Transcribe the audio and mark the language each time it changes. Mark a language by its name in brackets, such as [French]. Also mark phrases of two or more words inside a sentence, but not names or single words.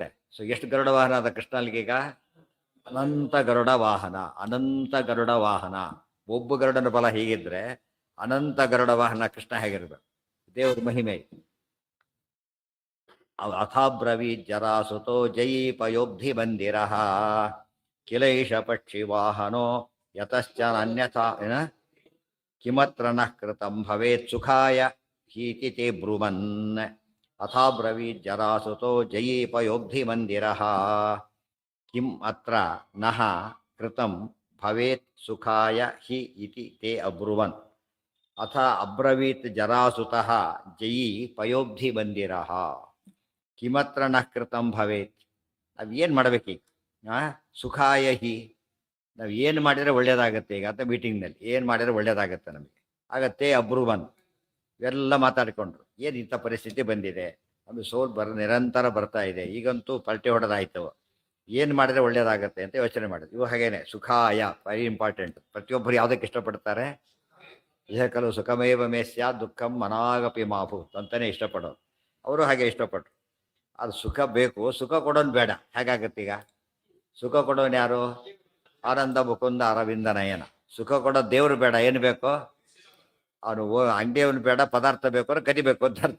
[Kannada] ಸೊ ಎಷ್ಟು ಗರುಡ ವಾಹನ ಅದ ಕೃಷ್ಣನಿಗೀಗ? ಅನಂತ ಗರುಡ ವಾಹನ, ಅನಂತ ಗರುಡ ವಾಹನ. ಒಬ್ಬ ಗರುಡನ ಬಲ ಹೀಗಿದ್ರೆ ಅನಂತ ಗರುಡ ವಾಹನ ಕೃಷ್ಣ ಹೇಗಿರ್ಬೇಕು? ದೇವ್ರ ಮಹಿಮೆ. [Sanskrit] ಅಥಾಬ್ರವೀ ಜರಾಸುತೋ ಜಯೀಪಯೋಬ್ಧಿ ಮಂದಿರ ಕಿಲೈಷ ಪಕ್ಷಿ ವಾಹನೋ ಯತಶ್ಚ ಅನ್ಯಥಾ ಕಿಮತ್ರ ನಃ ಕೃತಂ ಭವೇತ್ ಸುಖಾಯ ಹೀತಿ ತೇ ಬ್ರುವನ್. ಅಥಾಬ್ರವೀ ಜರಾಸುತೋ ಜಯೀಪಯೋಬ್ಧಿ ಮಂದಿರ ಕಿಂ ಅತ್ರ ನಃ ಕೃತಂ ಭವೇತ್ ಸುಖಾಯ ಹಿ ಇತಿ ತೇ ಅಬ್ರುವನ್. ಅಥ ಅಬ್ರವೀತ್ ಜರಾಸುತಃ ಜಯೀ ಪಯೋಬ್ಧಿ ಮಂದಿರಃ ಕಿಮತ್ರ ನಃ ಕೃತಂ ಭವೇತ್. [Kannada] ನಾವು ಏನು ಮಾಡಬೇಕೀಗ? [Sanskrit] ಸುಖಾಯ ಹಿ, [Kannada] ನಾವು ಏನು ಮಾಡಿದರೆ ಒಳ್ಳೇದಾಗತ್ತೆ ಈಗ ಅಂತ ಮೀಟಿಂಗ್ನಲ್ಲಿ ಏನು ಮಾಡಿದರೆ ಒಳ್ಳೇದಾಗತ್ತೆ ನಮಗೆ ಆಗತ್ತೆ. ಅಬ್ರುವನ್ ಇವೆಲ್ಲ ಮಾತಾಡಿಕೊಂಡ್ರು. ಏನು ಇಂಥ ಪರಿಸ್ಥಿತಿ ಬಂದಿದೆ, ಅದು ನಿರಂತರ ಬರ್ತಾ ಇದೆ, ಈಗಂತೂ ಪಲ್ಟಿ ಹೊಡೆದಾಯ್ತು, ಏನು ಮಾಡಿದರೆ ಒಳ್ಳೇದಾಗತ್ತೆ ಅಂತ ಯೋಚನೆ ಮಾಡಿದ್ರು. ಇವು ಹಾಗೇನೆ ಸುಖಾಯ [English] very important. [Kannada] ಪ್ರತಿಯೊಬ್ಬರು ಯಾವುದಕ್ಕೆ ಇಷ್ಟಪಡ್ತಾರೆ? [Sanskrit] ಇಹ ಕಲು ಸುಖಮೇವ ಮೇ ಸ್ಯಾತ್ ದುಃಖಂ ಮನಾಗಪಿ ಮಾಭೂತ್ [Kannada] ಅಂತಾನೆ ಇಷ್ಟಪಡೋರು. ಅವರು ಹಾಗೆ ಇಷ್ಟಪಟ್ಟರು. ಅದು ಸುಖ ಬೇಕು, ಸುಖ ಕೊಡೋನು ಬೇಡ. ಹೇಗಾಗತ್ತೆ ಈಗ? ಸುಖ ಕೊಡೋನು ಯಾರು? ಆನಂದ ಮುಕುಂದ ಅರವಿಂದ ನಯನ. ಸುಖ ಕೊಡೋ ದೇವ್ರು ಬೇಡ, ಏನು ಬೇಕೋ ಅವನು ಅಂಗಡಿಯವನು ಬೇಡ, ಪದಾರ್ಥ ಬೇಕು ಅಂದ್ರೆ ಕದಿಬೇಕು ಅಂತ ಅರ್ಥ.